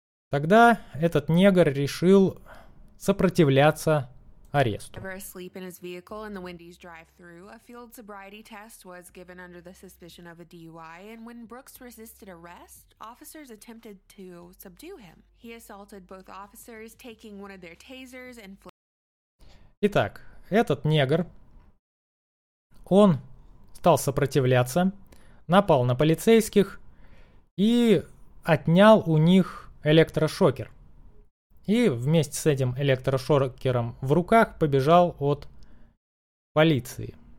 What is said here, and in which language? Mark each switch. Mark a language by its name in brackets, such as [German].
[Russian] Тогда этот негр решил сопротивляться аресту. [English] Ever asleep in his vehicle in the Wendy's drive-thru, a field sobriety test was given under the suspicion of a DUI, and when Brooks resisted arrest, officers attempted to subdue him. He assaulted both officers, taking one of their tasers and... [Russian] Итак, этот негр, он стал сопротивляться, напал на полицейских и отнял у них электрошокер. И вместе с этим электрошокером в руках побежал от полиции.